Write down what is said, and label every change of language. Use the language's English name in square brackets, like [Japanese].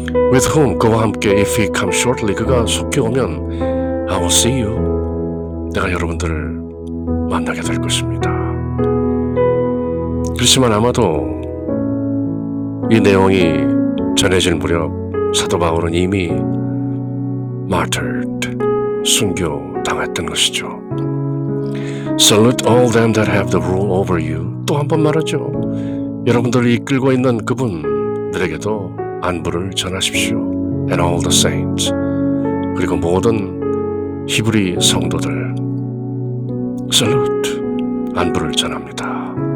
[English] With whom, [Korean] 그와 함께 [English] if he comes shortly, [Korean] 그가 속히 오면 [English] I will see you, [Korean] 내가 여러분들을 만나게 될 것입니다. 그렇지만 아마도 이 내용이 전해질 무렵 사도 바울은 이미 martyred, 순교당했던 것이죠. [English] Salute all them that have the rule over you. [Korean] 또 한 번 말하죠. 여러분들을 이끌고 있는 그분들에게도 안부를 전하십시오. [English] And all the saints. [Korean] 그리고 모든 히브리 성도들 salute, 안부를 전합니다.